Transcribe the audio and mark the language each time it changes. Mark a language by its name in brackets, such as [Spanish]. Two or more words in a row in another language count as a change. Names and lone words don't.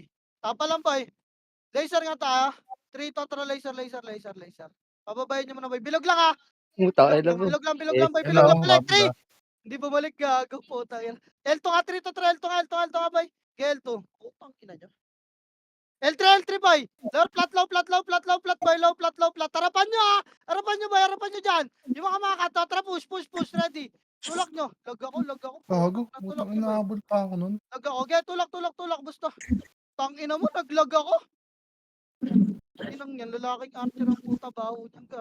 [Filipino] Tapa lang boy. Laser nga tayo. 3 to laser. Pababayin nyo muna boy. Bilog lang ha. Puta, alam mo. Bilog lang boy. Bilog lang. Balik 3. Hindi bumalik gago po tayo. L2 nga 3 to 3. L2 nga boy. L2. Putang ina nyo. L3 boy. [English] Low flat boy. Low flat. [Filipino] Harapan nyo ha. Harapan nyo dyan. Yung mga kato. Tara push. Ready. Tulak nyo. Lag ako. Gago, putang inaabol pa ako nun. Lag ako. Okay, tulak. Basta. Tangina mo, naglag ako. Inang yan, lalaking archer ang puta baho niyan, gar.